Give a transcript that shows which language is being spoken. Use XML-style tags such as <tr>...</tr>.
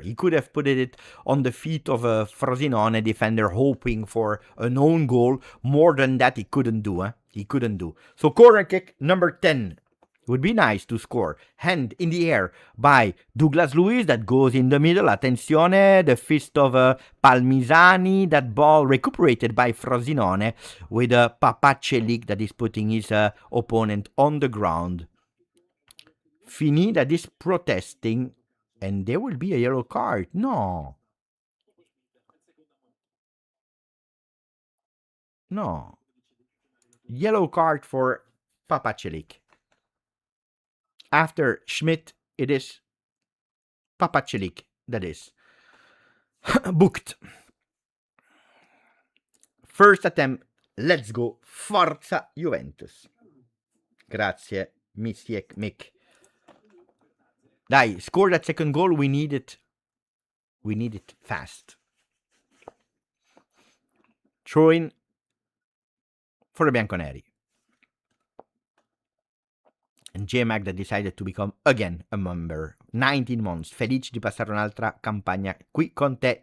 <en>He could have put it on the feet of a Frosinone defender hoping for an own goal. More than that, he couldn't do. He couldn't do. So corner kick number 10 Would be nice to score. Hand in the air by Douglas Luiz that goes in the middle.</en> <it>Attenzione,</it> <en>the fist of Palmisani. That ball recuperated by Frosinone with Papacelic that is putting his opponent on the ground. Fini that is protesting, and there will be a yellow card. No. No. Yellow card for Papacelic. After Schmidt, it is Papacelic that is booked. First attempt, let's go.</en> <it>Forza Juventus. Grazie,</it> <en>Misiek Mick.</en> <it>Dai,</it> <en>score that second goal. We need it. We need it fast. Throw in for the Bianconeri. And J-Mac that decided to become again a member. 19 months.</en> <it>Felice di passare un'altra campagna qui con te.</it>